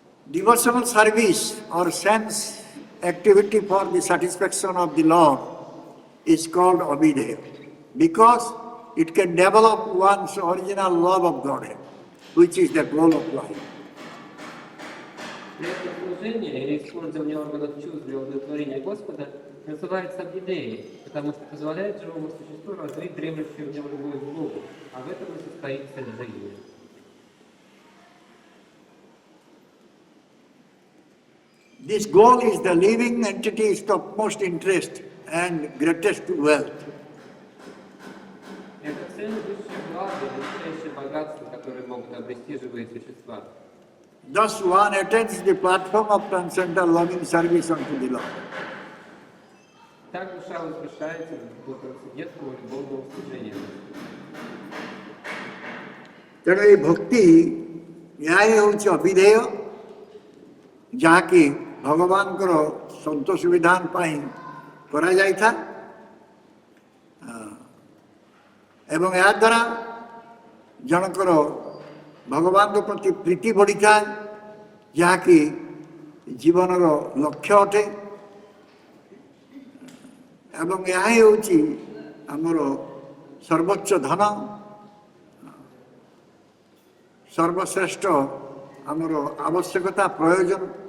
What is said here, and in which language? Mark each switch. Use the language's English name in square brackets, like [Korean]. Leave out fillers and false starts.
[English] Devotional service or sense activity for the satisfaction of the Lord is called Abhideya because it can develop one's original love of Godhead, which is the goal of life. [Russian] Это служение или использование органов чувств для удовлетворения Господа называется абхидеей, потому что позволяет живому существу развить дремлющую в нем любовь к Богу, а в этом и состоит цель жизни. [English] This goal is the living entity's topmost interest and greatest wealth. [Russian] Это цель высшее благо, величайшее богатство, которое могут обрести живые существа. [English] Thus one attends the platform of transcendental loving service unto the Lord. [Russian] Так душа возвышается до трансцендентного любовного служения. [Odia] ତେଣୁ ଏଇ ଭକ୍ତି ଏହା ହିଁ ହେଉଛି ଅଭିଧେୟ, ଯାହାକି ଭଗବାନଙ୍କର ସନ୍ତୋଷ ବିଧାନ ପାଇଁ କରାଯାଇଥାଏ ଏବଂ ଏହାଦ୍ୱାରା ଜଣଙ୍କର ଭଗବାନଙ୍କ ପ୍ରତି ପ୍ରୀତି ବଢ଼ିଥାଏ, ଯାହାକି ଜୀବନର ଲକ୍ଷ୍ୟ ଅଟେ ଏବଂ ଏହା ହିଁ ହେଉଛି ଆମର ସର୍ବୋଚ୍ଚ ଧନ, ସର୍ବଶ୍ରେଷ୍ଠ ଆମର ଆବଶ୍ୟକତା ପ୍ରୟୋଜନ।